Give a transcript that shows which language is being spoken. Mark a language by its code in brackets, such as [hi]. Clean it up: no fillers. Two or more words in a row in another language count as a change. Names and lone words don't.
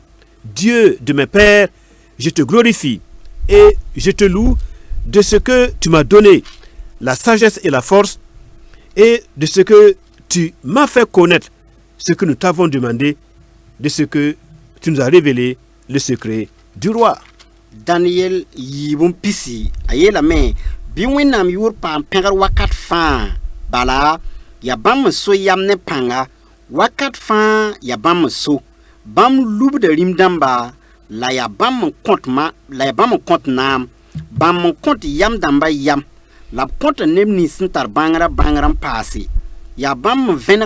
[fr] Dieu de mes pères, je te glorifie et je te loue de ce que tu m'as donné, la sagesse et la force, et de ce que tu m'as fait connaître ce que nous t'avons demandé, de ce que tu nous as révélé, le secret du roi. [mos] Daniel yibum pisi ayelame bi wẽnnaam yʋʋr paam pẽgr wakat fãa bala ya bãmb so yam ne pãnga wakat fãa ya bãmb so bãmb lubda rĩm dãmba la ya bãmb n kõt naam bãmb n kõt yam dãmba yam la b kõt neb nins sẽn tar bãngrã n paase ya bãmb vẽnegd